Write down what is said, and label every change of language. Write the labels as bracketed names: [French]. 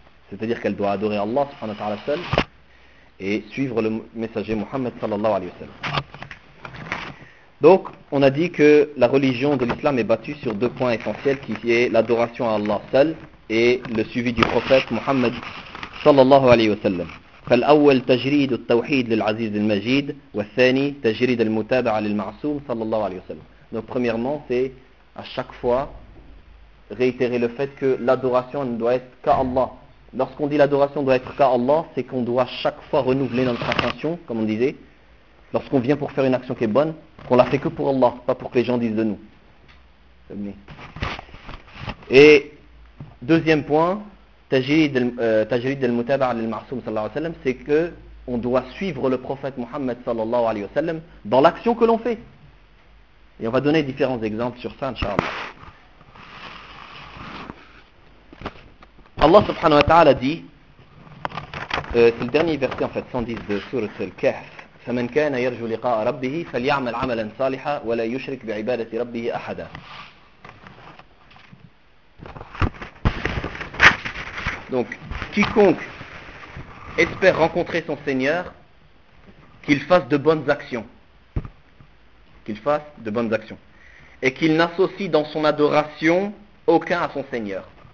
[French] C'est-à-dire qu'elle doit adorer Allah subhanahu wa ta'ala seul et suivre le messager Muhammad sallallahu alayhi wa sallam. Donc, on a dit que la religion de l'islam est bâtie sur deux points essentiels, qui est l'adoration à Allah seul et le suivi du prophète Muhammad sallallahu alayhi wa sallam. [Arabic] فالأول تجريد التوحيد للعزيز المجيد والثاني تجريد المتابعة للمعصوم صلى الله عليه وسلم. [French] Donc premièrement, c'est à chaque fois réitérer le fait que l'adoration ne doit être qu'à Allah. Lorsqu'on dit l'adoration doit être qu'à Allah, c'est qu'on doit chaque fois renouveler notre attention, comme on disait, lorsqu'on vient pour faire une action qui est bonne, qu'on la fait que pour Allah, pas pour que les gens disent de nous. Et deuxième point, [Arabic] تجريد المتابعة للمعصوم صلى الله عليه وسلم, [French] c'est que on doit suivre le prophète Mohammed sallallahu alayhi wa sallam dans l'action que l'on fait. Et on va donner différents exemples sur ça, inshallah. Allah subhanahu wa ta'ala dit, c'est le dernier verset en fait, 110 de sourate Al-Kahf, [Arabic] فمن كان يرجو لقاء ربه فليعمل عملا صالحا ولا يشرك بعبادة ربه أحدا. [French] Donc, quiconque espère rencontrer son Seigneur, qu'il fasse de bonnes actions. Qu'il fasse de bonnes actions. Et qu'il n'associe dans son adoration aucun à son Seigneur.